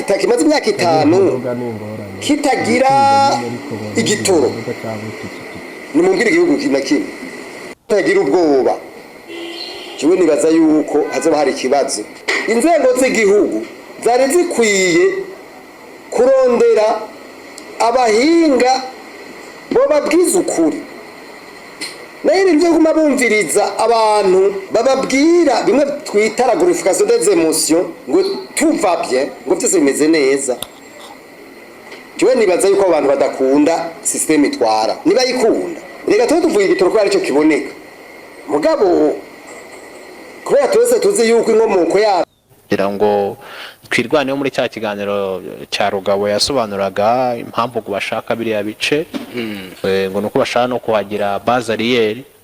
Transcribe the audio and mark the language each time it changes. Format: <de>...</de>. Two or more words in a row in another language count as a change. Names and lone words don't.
<rn>itatu imaze imyaka 5 kitagira igitoro nimumbwire igihugu kinakimwe kitagira ubwoba jewe nibaza yuko hazoba hari ikibazo inzego z'igihugu zari zikwiye kurondera abahinga bo babwiza ukuri nayo nivyo guma bumviriza abantu bababwira bimwe twita</rn> <fr>la glorification des émotions</fr> <rn>ngo</rn> <fr>tout va bien</fr> <rn>ngo byose bimeze neza jewe nibaza yuko abantu badakunda system itwara niba yikunda rega tuvuye igitoro ko ari cyo kiboneka mugabo kubera twese tuzi yuko inkomoko ya kugira ngo twirwane muri cya kiganiro cya Rugabo yasobanuraga impamvu kubashaka biriya bice ngo nuko bashaka no kuhagira</rn> <fr>base arrière</fr>